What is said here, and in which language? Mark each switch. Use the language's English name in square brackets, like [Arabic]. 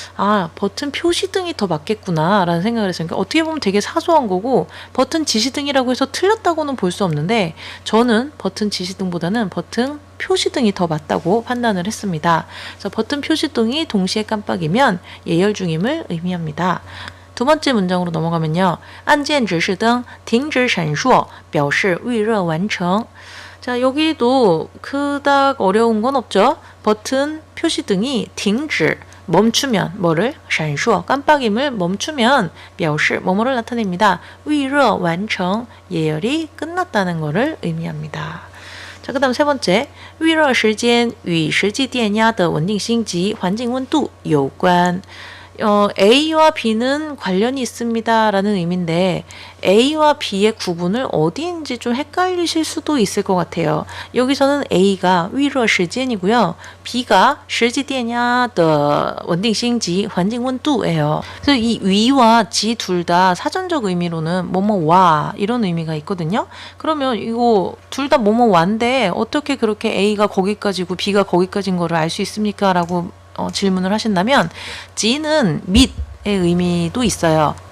[Korean] 아, 버튼 표시등이 더 맞겠구나 라는 생각을 했어요. 그러니까 어떻게 보면 되게 사소한 거고 버튼 지시등이라고 해서 틀렸다고는 볼 수 없는데 저는 버튼 지시등보다는 버튼 표시등이 더 맞다고 판단을 했습니다. 그래서 버튼 표시등이 동시에 깜빡이면 예열 중임을 의미합니다. 두 번째 문장으로 넘어가면요. [Chinese] 按键指示灯停止闪烁表示预热完成. [Korean] 자, 여기도 그닥 어려운 건 없죠. 버튼 표시등이 停止 멈추면 뭐를 闪烁 깜빡임을 멈추면 表示뭐뭐를 나타냅니다. [Chinese] 预热完成 [Korean] 예열이 끝났다는 것을 의미합니다. 자, 그 다음 세 번째 [Chinese] 预热时间与实际电压的稳定性及环境温度有关. [Korean] A와 B는 관련이 있습니다 라는 의미인데 A와 B의 구분을 어디인지 좀 헷갈리실 수도 있을 것 같아요. 여기서는 A가 [Chinese] 预热时间 [Korean] 이고요. [Chinese] B가 实际电压的稳定性及环境温度예요. [Korean] 그래서 이 위와 지 둘 다 사전적 의미로는 뭐뭐와 이런 의미가 있거든요. 그러면 이거 둘 다 뭐뭐와인데 어떻게 그렇게 A가 거기까지고 B가 거기까지인 거를 알 수 있습니까? 라고 질문을 하신다면 지는 밑의 의미도 있어요.